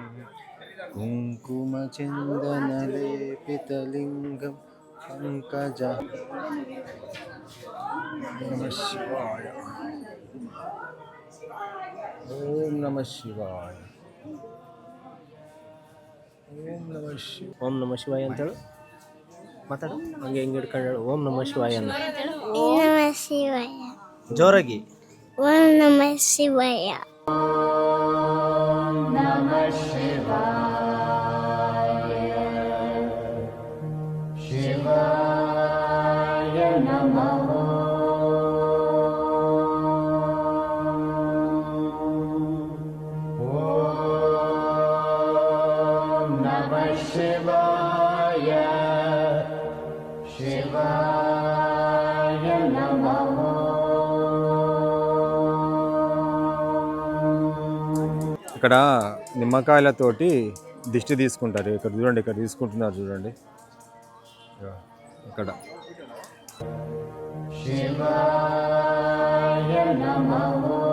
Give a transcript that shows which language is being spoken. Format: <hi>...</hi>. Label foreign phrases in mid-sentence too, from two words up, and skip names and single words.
<sa>కుంకుమచందనలేపితలింగం పంకజ. నమ శివాయ. ఓం నమ శివాయ. ఓం నమ శివాయ. ಓಂ ನಮ ಶಿವಾಯ</sa> <kn>ಅಂತೇಳು ಮಾತಾಡು. ಹಂಗೆ ಹೆಂಗೆ ಹಿಡ್ಕೊಂಡು</kn> <sa>ಓಂ ನಮ ಶಿವಾಯ</sa> <kn>ಅನ್ನ</kn> <sa>ನಮ ಶಿವಾಯ.</sa> <kn>ಜೋರಾಗಿ.</kn> <sa>ಓಂ ನಮ ಶಿವಾಯ. ನಮ ಶಿವಾಯ. ಶಿವಾಯ ನಮಃ. ಓಂ ನಮ ಶಿವಾಯ. ಶಿವಾಯ ನಮಃ.</sa> <te>ఇక్కడ నిమ్మకాయలతోటి దిష్టి తీసుకుంటారు. ఇక్కడ చూడండి, ఇక్కడ తీసుకుంటున్నారు చూడండి. ఇక్కడ</te> <sa>శివాయ నమః.</sa>